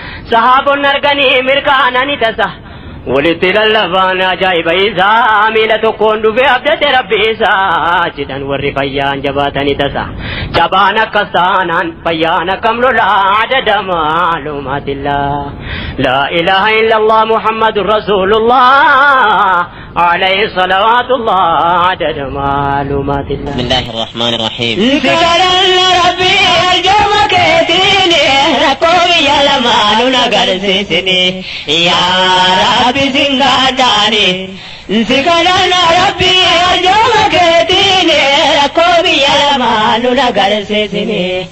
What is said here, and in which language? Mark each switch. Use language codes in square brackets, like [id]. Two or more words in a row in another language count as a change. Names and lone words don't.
[om] Sahaabonni arganii mirkaana ni tasa. Walitti lallabaan ajaa'iba isaa miila tokkoon dhufee abdate Rabbi isaa jedhan warri fayyaan jabaatanii tasa. Jabaan akkas taanaan fayyaan akkam lola [ar] عدد معلومات الله. لا إله إلا الله محمد رسول الله عليه صلوات الله عدد معلومات الله. بسم الله الرحمن الرحيم. [om] Sikaran Rabbi arjuma keetini rakkoo biyya lamaanuu na garsiisini. Ya Rabbi singaadhaani. Sikaran Rabbi arjuma keetini rakkoo biyya lamaanuu na garsiisini.